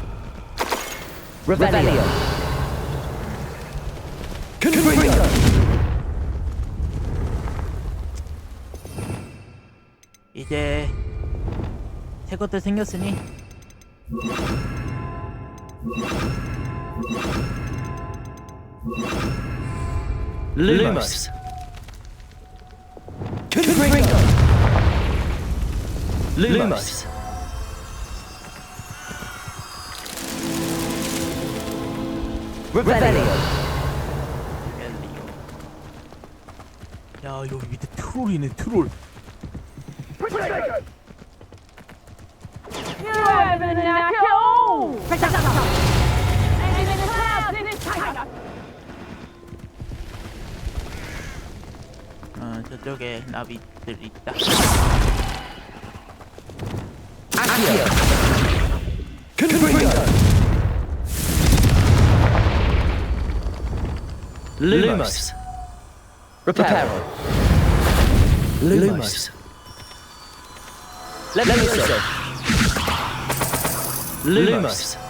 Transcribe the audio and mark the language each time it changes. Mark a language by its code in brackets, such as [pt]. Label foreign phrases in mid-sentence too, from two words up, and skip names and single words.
[ko] Revelio. 이제 새 것들 생겼으니 Lumos. Lumos. Revelio. 야, 여기 밑에 트롤이네, 트롤. 저쪽에 나비들 있다. Lumos. Reparo. Lumos. Lemoso. Lumos.